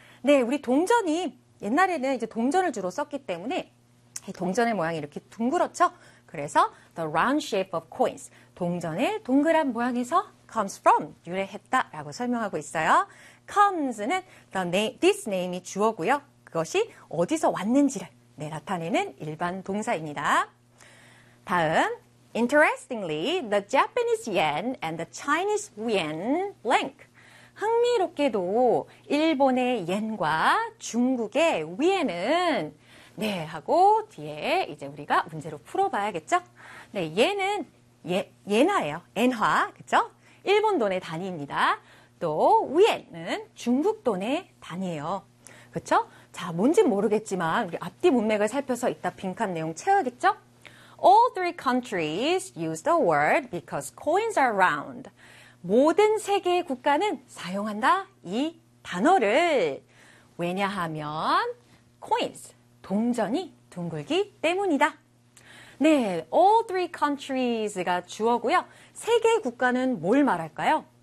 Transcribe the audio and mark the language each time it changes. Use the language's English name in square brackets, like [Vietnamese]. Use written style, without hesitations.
[Korean] 네, 우리 동전이 옛날에는 이제 동전을 주로 썼기 때문에 동전의 모양이 이렇게 둥그렇죠? 그래서 [English] the round shape of coins. [Korean] 동전의 동그란 모양에서 [English] comes from [Korean] 유래했다라고 설명하고 있어요. comes는 the name, this name이 주어고요. 그것이 어디서 왔는지를 네, 나타내는 일반 동사입니다. [English] 다음, interestingly, the Japanese yen and the Chinese yuan link. [Korean] 흥미롭게도 일본의 yen과 중국의 yuan은 네, 하고 뒤에 이제 우리가 문제로 풀어봐야겠죠? 네, 얘는 엔화예요. 엔화, 그쵸? 일본 돈의 단위입니다. 또 위엔은 중국 돈의 단위예요. 그쵸? 자, 뭔진 모르겠지만 우리 앞뒤 문맥을 살펴서 이따 빈칸 내용 채워야겠죠? [English] All three countries use the word because coins are round. [Korean] 모든 세 개의 국가는 사용한다, 이 단어를. 왜냐하면 coins, 동전이 둥글기 때문이다. 네, all three countries가 주어고요. 세 개의 국가는 뭘 말할까요?